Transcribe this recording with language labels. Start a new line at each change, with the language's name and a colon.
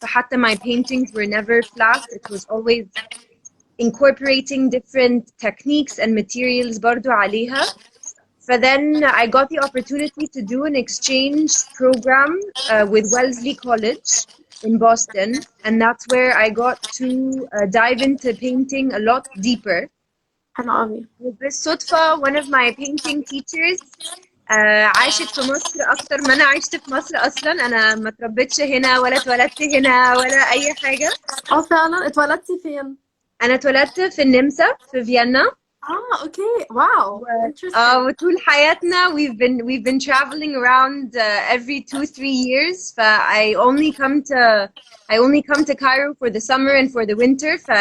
Arabic: فحتى
English: my paintings were never flat. It was always incorporating different techniques and materials
Arabic: برضو عليها.
English: Then I got the opportunity to do an exchange program with Wellesley College in Boston, and that's where I got to dive into painting a lot deeper.
Arabic: حلو قوي. وبالصدفة
English: one of my painting teachers
Arabic: عاشت في مصر أكتر ما أنا عشت في مصر أصلا. أنا ما اتربيتش هنا ولا اتولدت هنا ولا أي حاجة. فعلا اتولدتي فين؟ أنا اتولدت في النمسا في فيينا. اوكي واو. وطول حياتنا
English: we've been traveling around every 2-3 years. I only come to Cairo for the summer and for the winter.